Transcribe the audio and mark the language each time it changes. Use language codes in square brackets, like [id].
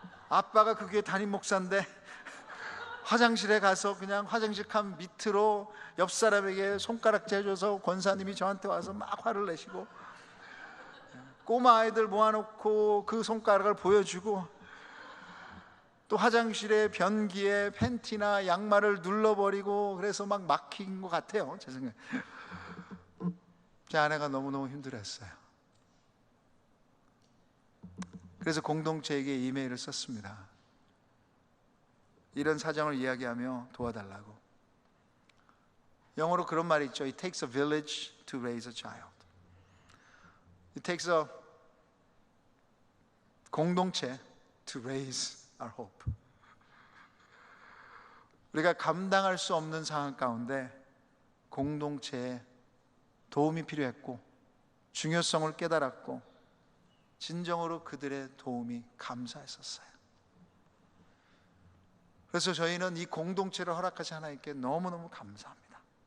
[ko] 아빠가 그 교회 담임 목사인데 화장실에 가서 그냥 화장실 칸 밑으로 옆 사람에게 손가락질 해줘서 권사님이 저한테 와서 막 화를 내시고, 꼬마 아이들 모아놓고 그 손가락을 보여주고, 또 화장실에 변기에 팬티나 양말을 눌러버리고, 그래서 막 막힌 것 같아요, 제 생각에. 제 아내가 너무너무 힘들었어요. 그래서 공동체에게 이메일을 썼습니다. 이런 사정을 이야기하며 도와달라고. 영어로 그런 말이 있죠. [en] It takes a village to raise a child. It takes a 공동체 to raise our hope. [ko] 우리가 감당할 수 없는 상황 가운데 공동체에 도움이 필요했고 중요성을 깨달았고 진정으로 그들의 도움이 감사했었어요. 그래서 저희는 이 공동체를 허락하신 하나님께 너무너무 감사합니다.